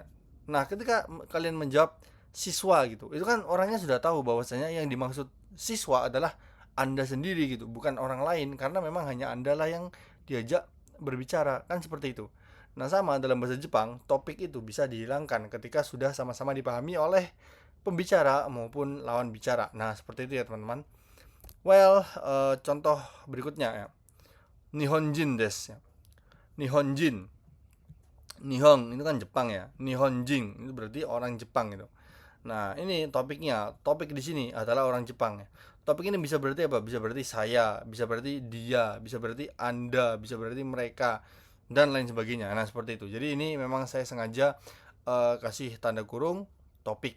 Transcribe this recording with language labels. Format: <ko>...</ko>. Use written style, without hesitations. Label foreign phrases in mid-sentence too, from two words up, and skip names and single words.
<id>Nah, ketika kalian menjawab siswa gitu, itu kan orangnya sudah tahu bahwasanya yang dimaksud siswa adalah anda sendiri gitu, bukan orang lain, karena memang hanya anda lah yang diajak berbicara, kan seperti itu. Nah, sama dalam bahasa Jepang, topik itu bisa dihilangkan ketika sudah sama-sama dipahami oleh pembicara maupun lawan bicara. Nah, seperti itu ya, teman-teman. Well, contoh berikutnya ya.</id> <ja>日本人です ya.</ja> <id>Nihonjin. Nihon itu kan Jepang ya. Nihonjin itu berarti orang Jepang gitu. Nah, ini topiknya. Topik di sini adalah orang Jepang ya. Topik ini bisa berarti apa? Bisa berarti saya, bisa berarti dia, bisa berarti Anda, bisa berarti mereka dan lain sebagainya. Nah, seperti itu. Jadi ini memang saya sengaja kasih tanda kurung topik.</id>